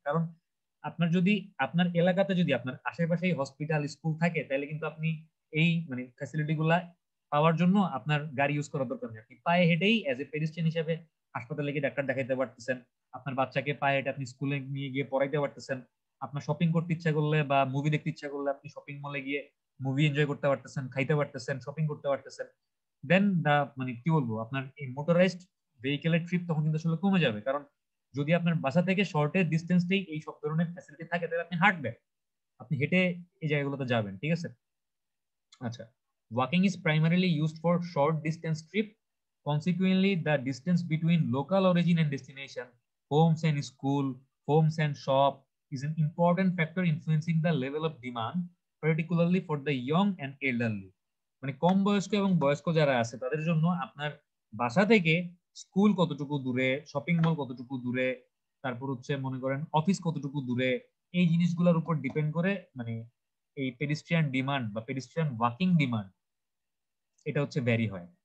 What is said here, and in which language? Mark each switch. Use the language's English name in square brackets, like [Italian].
[Bangla] কারণ আপনার যদি আপনার এলাকাতে যদি আপনার আশেপাশেই হসপিটাল, স্কুল থাকে, তাহলে কিন্তু আপনি এই মানে ফ্যাসিলিটি গুলা পাওয়ার জন্য আপনার গাড়ি ইউজ করার দরকার নেই, আপনি পায়ে হেঁটেই [English] as a pedestrian [Bangla] হিসেবে হাসপাতালে গিয়ে ডাক্তার দেখাইতে পারতেছেন, আপনার বাচ্চাকে পায়ে হেঁটে আপনি স্কুলে নিয়ে গিয়ে পড়াইতে পারতেছেন, আপনার শপিং করতে ইচ্ছা করলে বা মুভি দেখতে ইচ্ছা করলে আপনি শপিং মলে গিয়ে মুভি এনজয় করতে পারতেছেন, খাইতে পারতেছেন, শপিং করতে পারতেছেন। দেন মানে কি বলবো, আপনার এই মোটরাইজড ভেহিকেলের ট্রিপ তখন কিন্তু আসলে কমে যাবে। কারণ যদি আপনার বাসা থেকে শর্টের ডিস্টেন্সটাই এই সব ধরনের ফ্যাসিলিটি থাকে, তাহলে আপনি হাঁটবেন, আপনি হেঁটে এই জায়গাগুলোতে যাবেন। ঠিক আছে, আচ্ছা, [English] walking is primarily used for short distance trip. Consequently, the distance between local origin and destination, homes and school, homes and shop, is an important factor influencing the level of demand, particularly for the young and elderly. [Bangla] মানে কম বয়স্ক এবং বয়স্ক যারা আছে তাদের জন্য আপনার বাসা থেকে স্কুল কতটুকু দূরে, শপিং মল কতটুকু দূরে, তারপর হচ্ছে মনে করেন অফিস কতটুকু দূরে, এই জিনিসগুলোর উপর ডিপেন্ড করে মানে এই পেডিস্ট্রিয়ান ডিমান্ড বা পেডিস্ট্রিয়ান ওয়াকিং ডিমান্ড এটা হচ্ছে ভ্যারি হয়।